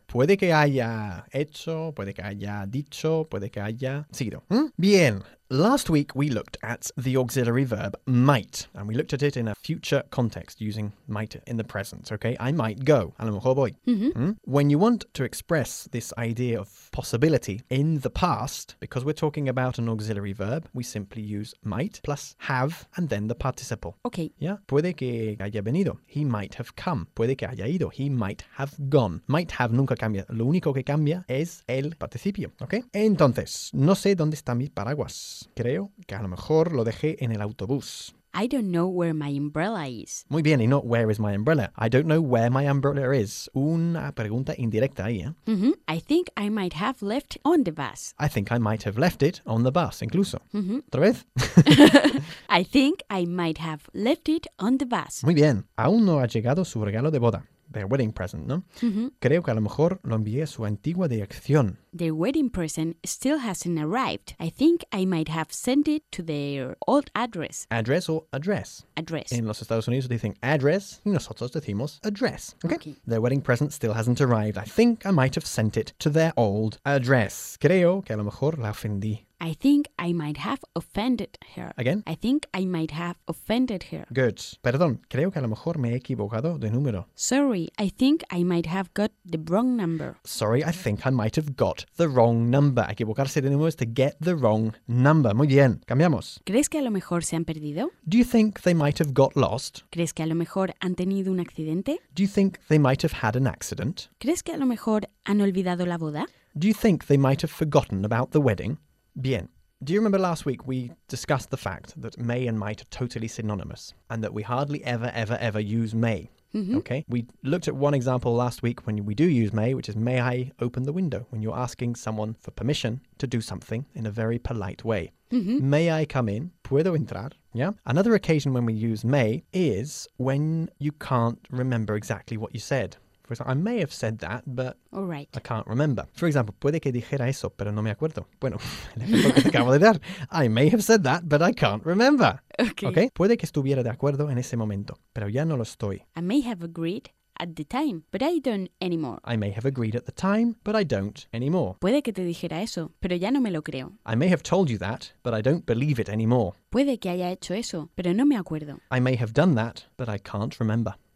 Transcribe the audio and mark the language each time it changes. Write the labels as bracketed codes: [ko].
[es] Puede que haya hecho, puede que haya dicho, puede que haya sido. ¿Mm? Bien. [en] Last week we looked at the auxiliary verb might, and we looked at it in a future context using might in the present, okay? I might go. [es] A lo mejor voy. Mm-hmm. Mm? [en] When you want to express this idea of possibility in the past, because we're talking about an auxiliary verb, we simply use might plus have and then the participle. Okay. [es] Yeah? Puede que haya venido. [en] He might have come. [es] Puede que haya ido. [en] He might have gone. Might have [es] nunca cambia. Lo único que cambia es el participio, okay? Entonces, no sé dónde está mi paraguas. Creo que a lo mejor lo dejé en el autobús. [en] I don't know where my umbrella is. [es] Muy bien, y no, [en] where is my umbrella? I don't know where my umbrella is. [es] Una pregunta indirecta ahí, ¿eh? Mm-hmm. [en] I think I might have left on the bus. I think I might have left it on the bus, incluso. Mm-hmm. [es] ¿Otra vez? [en] I think I might have left it on the bus. [es] Muy bien, aún no ha llegado su regalo de boda. [en] Their wedding present, [es] ¿no? Mm-hmm. Creo que a lo mejor lo envié a su antigua dirección. [en] Their wedding present still hasn't arrived. I think I might have sent it to their old address. Address o address? Address. [es] En los Estados Unidos dicen address y nosotros decimos address. [en] Okay. Okay. Their wedding present still hasn't arrived. I think I might have sent it to their old address. [es] Creo que a lo mejor la ofendí. [en] I think I might have offended her. Again? I think I might have offended her. Good. [es] Perdón, creo que a lo mejor me he equivocado de número. [en] Sorry, I think I might have got the wrong number. Sorry, I think I might have got the wrong number. [es] Equivocarse de número [en] is to get the wrong number. [es] Muy bien, cambiamos. ¿Crees que a lo mejor se han perdido? [en] Do you think they might have got lost? [es] ¿Crees que a lo mejor han tenido un accidente? [en] Do you think they might have had an accident? [es] ¿Crees que a lo mejor han olvidado la boda? [en] Do you think they might have forgotten about the wedding? Bien. Do you remember last week we discussed the fact that may and might are totally synonymous and that we hardly ever, ever, ever use may? Mm-hmm. Okay. We looked at one example last week when we do use may, which is may I open the window, when you're asking someone for permission to do something in a very polite way. Mm-hmm. May I come in? [es] Puedo entrar? [en] Yeah. Another occasion when we use may is when you can't remember exactly what you said. For example, I may have said that, but all right. I can't remember. For example, [es] puede que dijera eso, pero no me acuerdo. Bueno, el ejemplo que te acabo de dar. [en] I may have said that, but I can't remember. Okay. Okay. [es] Puede que estuviera de acuerdo en ese momento, pero ya no lo estoy. [en] I may have agreed at the time, but I don't anymore. I may have agreed at the time, but I don't anymore. [es] Puede que te dijera eso, pero ya no me lo creo. [en] I may have told you that, but I don't believe it anymore. [es] Puede que haya hecho eso, pero no me acuerdo. [en] I may have done that, but I can't remember.